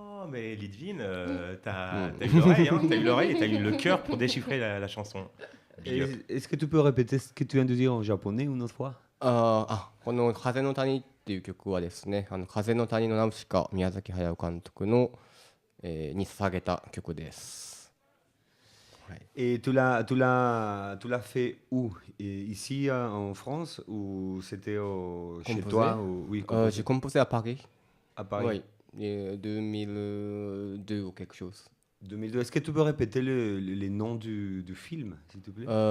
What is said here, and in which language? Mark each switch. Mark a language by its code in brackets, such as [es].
[fr] Mais Lydvine, t'as eu l'oreille, hein, t'as eu l'oreille et t'as eu le cœur pour déchiffrer la chanson. Est-ce que tu peux répéter ce que tu viens de dire en japonais une autre fois? [ja] この風の谷っていう曲はですね、風の谷のナウシカ、宮崎駿監督の、に捧げた曲です。 [fr] Et tu l'as fait où? Ici en France ou c'était chez toi Oui, j'ai composé à Paris. À Paris. Oui, 2002 ou quelque chose. 2002. Est-ce que tu peux répéter les noms du film, s'il te plaît?